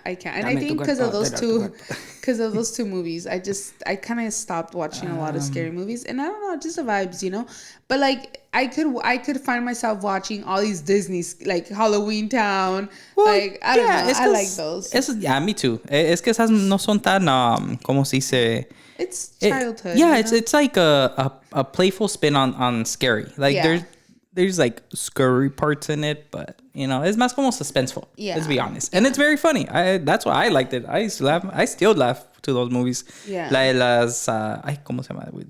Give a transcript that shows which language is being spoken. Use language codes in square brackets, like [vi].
[en] And I think because of those two movies, I kind of stopped watching a lot of scary movies. And I don't know, just the vibes, you know. But, like, I could find myself watching all these Disney, like, Halloween Town. Well, like, I don't know, I like those. Yeah, me too. [es] Es que esas no son tan ¿cómo se dice? [en] It's childhood. Yeah, it's like a playful spin on scary. Like, there's like scary parts in it, but, you know, it's [es] más como [en] suspenseful. Yeah, let's be honest. And it's very funny. That's why I liked it. I used to laugh. I still laugh to those movies. Yeah. Like [es] las ¿cómo se llama?